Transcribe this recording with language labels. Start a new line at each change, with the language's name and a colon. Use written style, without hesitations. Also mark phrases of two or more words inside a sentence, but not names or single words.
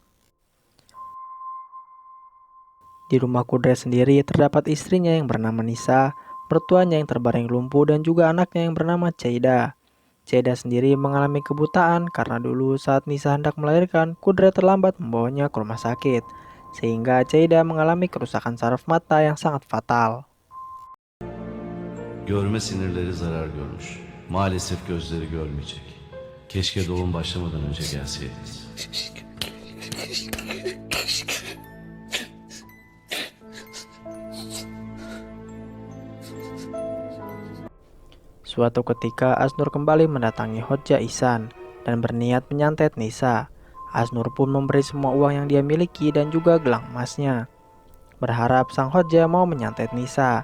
Indonesian: Di rumah Kudret sendiri terdapat istrinya yang bernama Nisa, mertuanya yang terbaring lumpuh dan juga anaknya yang bernama Ceyda. Ceyda sendiri mengalami kebutaan karena dulu saat Nisa hendak melahirkan, Kudret terlambat membawanya ke rumah sakit, sehingga Ceyda mengalami kerusakan saraf mata yang sangat fatal.
Turkish: Görme sinirleri zarar görmüş. Maalesef gözleri görmeyecek. Keşke doğum başlamadan önce gelseydiniz.
Indonesian: Suatu ketika Asnur kembali mendatangi Hoxha Ihsan dan berniat menyantet Nisa. Asnur pun memberi semua uang yang dia miliki dan juga gelang emasnya, berharap Sang Hoxha mau menyantet Nisa.